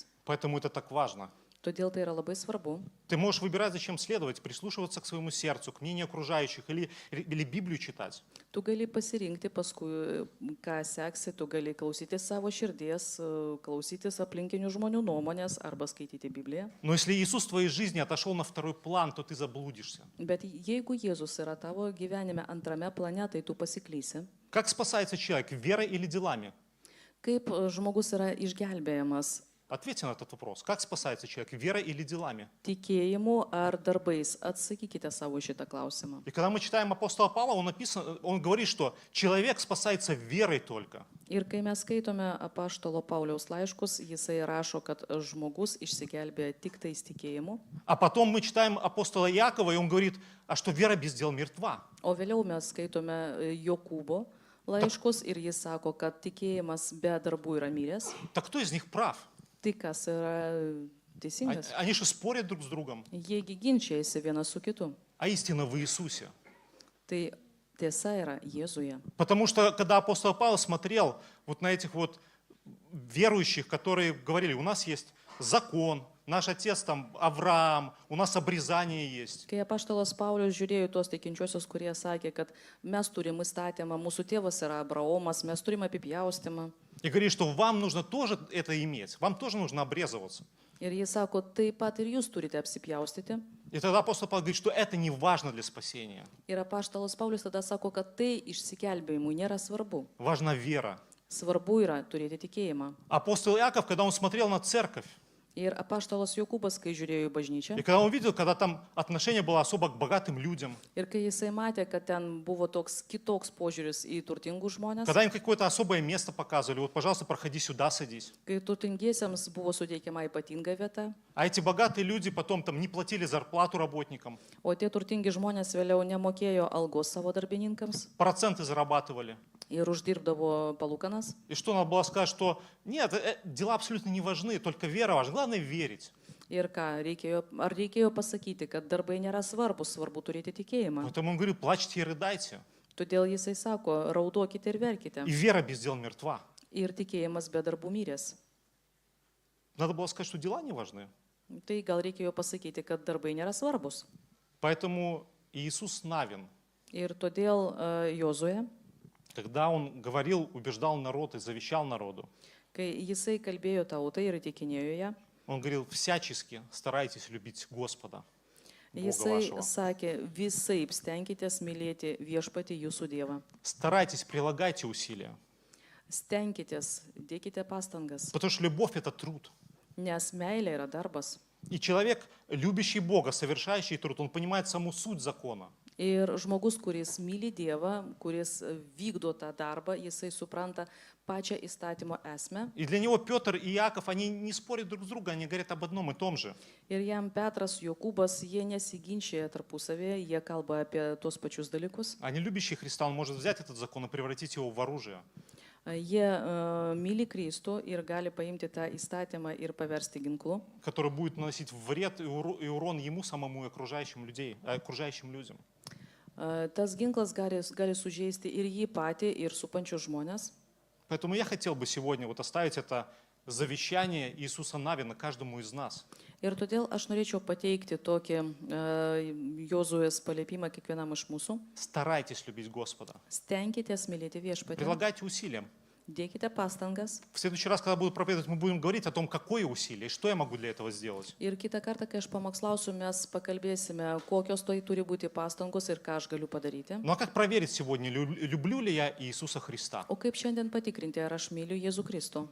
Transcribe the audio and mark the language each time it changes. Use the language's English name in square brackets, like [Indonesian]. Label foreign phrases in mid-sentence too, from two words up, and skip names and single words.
[Russian] Поэтому это так важно. [Lithuanian] Todėl tai yra labai svarbu. [Russian] Ты можешь выбирать, зачем следовать, прислушиваться к своему сердцу, к мнению окружающих или Библию читать. [Lithuanian] Tu gali pasirinkti paskui, ką seksi, tu gali klausytis savo širdies, klausytis aplinkinių žmonių nuomonės arba skaityti Bibliją. [Russian] Но если Иисус в твоей жизни отошел на второй план, то ты заблудишься. [Lithuanian] Bet jeigu Jėzus yra tavo gyvenime antrame plane, tai tu pasiklysi. [Russian] Как спасается человек, верой или делами? [Lithuanian] Kaip žmogus yra išgelbėjamas? [Russian] Ответьте на этот вопрос. Как спасается человек, верой или делами? [Lithuanian] Tikėjimu ar darbais? Atsakykite savo šitą klausimą. [Russian] И когда мы читаем апостола Павла, он говорит, что человек спасается верой только. [Lithuanian] Ir kai mes skaitome apaštalo Pauliaus laiškus, jisai rašo, kad žmogus išsigelbėja tik tais tikėjimu. [Russian] А потом мы читаем апостола Иакова, и он говорит, а что вера без дел мертва. [Lithuanian] O vėliau mes skaitome Jokūbo laiškus ir jis sako, kad tikėjimas be darbų yra miręs. [Russian] Так кто из них прав? [Lithuanian] Tai kas yra teisingas? [Russian] Они же спорят друг с другом. [Lithuanian] Jiegi ginčiasi vienas su kitu. [Russian] А истина в Иисусе. [Lithuanian] Tai tiesa yra Jėzuje. [Russian] Потому что когда апостол Павел смотрел вот на этих вот верующих, которые говорили, у нас есть закон, наш отец там Авраам, у нас обрезание есть. [Lithuanian] Kai apaštalas Paulius žiūrėjo į tuos tikinčiuosius, kurie sakė, kad mes turime įstatymą, mūsų tėvas yra Abraomas, mes turime apipjaustymą. [Russian] И говорит, что вам нужно тоже это иметь, вам тоже нужно обрезываться. [Lithuanian] Ir jis sako, taip pat ir jūs turite apsipjaustyti. [Russian] И тогда апостол Павел говорит, что это не важно для спасения. [Lithuanian] Ir apaštalas Paulius tada sako, kad tai išsigelbėjimui nėra svarbu. [Russian] Важна вера. [Lithuanian] Svarbu yra turėti tikėjimą. [Russian] Апостол Иаков, когда он смотрел на церковь, [Lithuanian] Ir apaštalas Jokūbas, kai žiūrėjo į bažnyčią, [Russian] и когда он видел, когда там отношение было особо к богатым людям, [Lithuanian] ir kai jisai matė, kad ten buvo toks kitoks požiūris į turtingus žmonės, [Russian] когда им какое-то особое место показывали, вот, пожалуйста, проходи сюда, садись. [Lithuanian] kai turtingiesiems buvo suteikiama ypatinga vieta, [Russian] А эти богатые люди потом там не платили зарплату работникам, [Lithuanian] o tie turtingi žmonės vėliau nemokėjo algos savo darbininkams [Russian] проценты зарабатывали. [Lithuanian] ir uždirbdavo palūkanas. [Russian] И что надо было сказать, что нет, дела абсолютно не важны, только вера важна, главное верить. [Lithuanian] Ir ką, ar reikėjo pasakyti, kad darbai nėra svarbus, svarbu turėti tikėjimą. [Russian] Поэтому он говорил, плачьте и рыдайте. [Lithuanian] Todėl jisai sako, raudokite ir verkite. [Russian] И вера без дел мертва. [Lithuanian] Ir tikėjimas be darbų miręs. [Russian] Надо было сказать, что дела не важны. [Lithuanian] Tai gal reikėjo pasakyti, kad darbai nėra svarbus. [Russian] Поэтому Иисус Навин, [Lithuanian] Ir todėl Jozuė, [Russian] когда он говорил, убеждал народ и завещал народу, [Lithuanian] kai jisai kalbėjo tautai ir įtikinėjo ją, [Russian] он говорил, всячески старайтесь любить Господа, Бога [Lithuanian] jisai [Russian] вашего. [Lithuanian] sakė, visaip stenkitės mylėti viešpatį jūsų Dievą. [Russian] Старайтесь, прилагайте усилия. [Lithuanian] Stenkitės, dėkite pastangas, [Russian] Потому что любовь – это труд. [Lithuanian] nes meilė yra darbas. [Russian] И человек, любящий Бога, совершающий труд, он понимает саму суть закона. [Lithuanian] Ir žmogus, kuris myli Dievą, kuris vykdo tą darbą, jisai supranta pačią įstatymo esmę. [Russian] И для него Петр и Иаков, они не спорят друг с другом, они говорят об одном и том же. [Lithuanian] Ir jam Petras, Jokūbas, jie nesiginčia tarpusavėje, jie kalba apie tuos pačius dalykus. [Russian] Они любящие Христа, он может взять этот закон и превратить его в оружие. [Lithuanian] Jie myli Kristų ir gali paimti tą įstatymą ir paversti ginklu, [Russian] Который будет наносить вред и урон ему самому и окружающим людям. [Lithuanian] Tas ginklas gali sužeisti ir jį patį, ir supančius žmonės. [Russian] Поэтому я хотел бы сегодня вот оставить это завещание Иисуса Навина каждому из нас. [Lithuanian] Ir todėl aš norėčiau pateikti tokį Jozuės paliepimą kiekvienam iš mūsų. [Russian] Старайтесь любить Господа. [Lithuanian] Stenkitės mylėti viešpatį, [Russian] Прилагайте усилия. [Lithuanian] dėkite pastangas. [Russian] В следующий раз, когда буду проповедовать, мы будем говорить о том, какое усилие и что я могу для этого сделать. [Lithuanian] Ir kitą kartą, kai aš pamokslausiu, mes pakalbėsime, kokios tai turi būti pastangos ir ką aš galiu padaryti. [Russian] Ну а как проверить сегодня, люблю ли я Иисуса Христа? [Lithuanian] O kaip šiandien patikrinti, ar aš myliu Jėzų Kristų?